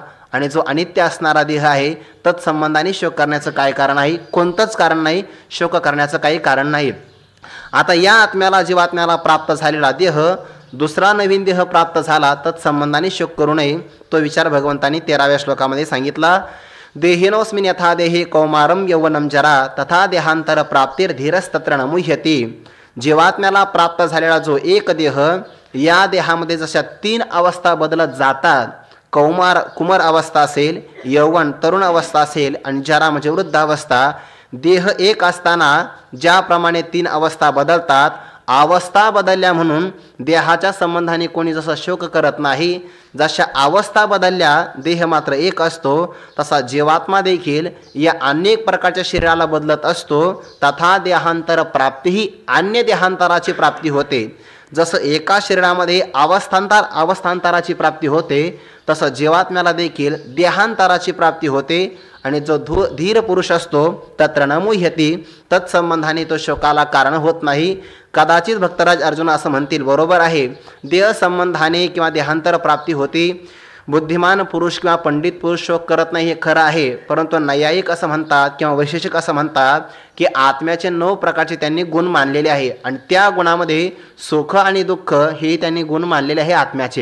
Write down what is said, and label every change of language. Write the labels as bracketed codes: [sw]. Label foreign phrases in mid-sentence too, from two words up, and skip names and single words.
[mr] आणि जो अनित्य असणारा देह आहे तत्संबंधाने शोक करण्याचं काय कारण आहे? कोणतंच कारण नाही, शोक करण्याचं काही कारण नाही. आता या आत्म्याला जीवात्म्याला प्राप्त झालेला देह दुसरा नवीन देह प्राप्त झाला तत्संबंधाने शोक करू नये, तो विचार भगवंतांनी 13व्या श्लोकामध्ये सांगितला. [sa] देहिनोस्मिन् यथा देहे कौमारम यौवनम जरा तथा देहांतर प्राप्तिर्धीरस्तत्र न मुह्यति. [mr] जीवात्म्याला प्राप्त झालेला जो एक देह, या देहामध्ये जशा 3 अवस्था बदलत जातात, कुमार अवस्था असेल, यौवन तरुण अवस्था असेल आणि जरा म्हणजे वृद्ध अवस्था. देह एक असताना ज्याप्रमाणे 3 अवस्था बदलतात, अवस्था बदलल्या म्हणून देहाच्या संबंधाने कोणी जसा शोक करत नाही, जशा अवस्था बदलल्या देह मात्र एक असतो, तसा जीवात्मा देखील या अनेक प्रकारच्या शरीराला बदलत असतो. [sa] तथा देहांतर प्राप्तीही [mr] अन्य देहांतराची प्राप्ती होते. जसं एका शरीरामध्ये अवस्थांतराची प्राप्ती होते, तसं जीवात्म्याला देखील देहांतराची प्राप्ती होते. आणि जो धीर पुरुष असतो [sa] तत्र न मुह्यती, [mr] तत्संबंधाने तो शोकाला कारण होत नाही. कदाचित भक्तराज अर्जुन असं म्हणतील, बरोबर आहे, देह संबंधाने किंवा देहांतर प्राप्ती होती. बुद्धिमान पुरुष किंवा पंडित पुरुष शोक करत नाही हे खरं आहे, परंतु नैयायिक असं म्हणतात किंवा वैशेषिक असं म्हणतात की आत्म्याचे 9 प्रकारचे त्यांनी गुण मानलेले आहे आणि त्या गुणामध्ये सुख आणि दुःख हे त्यांनी गुण मानलेले आहे आत्म्याचे.